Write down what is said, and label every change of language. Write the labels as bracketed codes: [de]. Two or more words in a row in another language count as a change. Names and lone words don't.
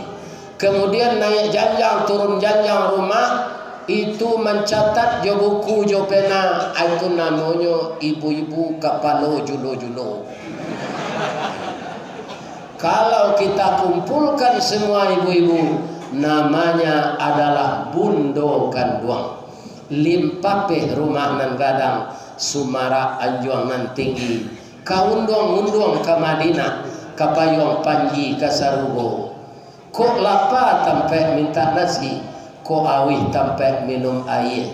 [id] Kemudian naik janjang, turun janjang rumah, itu mencatat [min] jo buku jo pena, [id] itu namanya ibu-ibu [min] kapalo julo-julo. [id] Kalau kita kumpulkan semua ibu-ibu, namanya adalah [min] bundo kanduang. Limpapeh rumah nan gadang, sumara anjuang nan tinggi, kaundong-undong ke Madinah, kapayong panji ke Sarubo. Kok lapar tampai minta nasi, kok awih tampai minum air.